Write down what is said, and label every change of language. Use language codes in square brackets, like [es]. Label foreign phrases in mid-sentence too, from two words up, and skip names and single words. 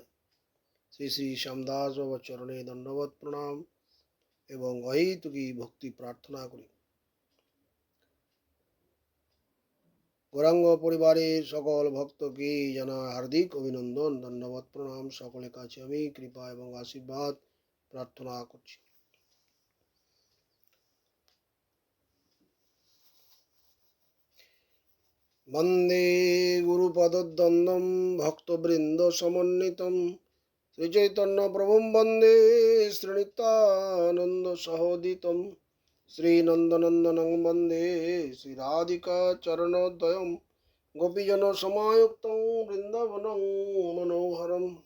[bn] শ্রী শ্রী শ্যামদাস বাবার চরণে দণ্ডবত প্রণাম এবং অহেতুকি ভক্তি প্রার্থনা করি। গৌরাঙ্গ পরিবারের সকল ভক্তকে জানাই হার্দিক অভিনন্দন, ধন্যবাদ, প্রণাম। সকলের কাছে আমি কৃপা এবং আশীর্বাদ প্রার্থনা করছি। [sa] বন্দে গুরুপদদ্বন্দ্বম ভক্তবৃন্দ সমন্বিতম শ্রীচৈতন্য প্রভুম বন্দে শ্রীনিত্যানন্দ সহোদিতম শ্রীনন্দনন্দনং বন্দে শ্রীরাধিকা চরণোদয়ম গোপীজন সমায়ুক্তং বৃন্দাবনং মনোহরম।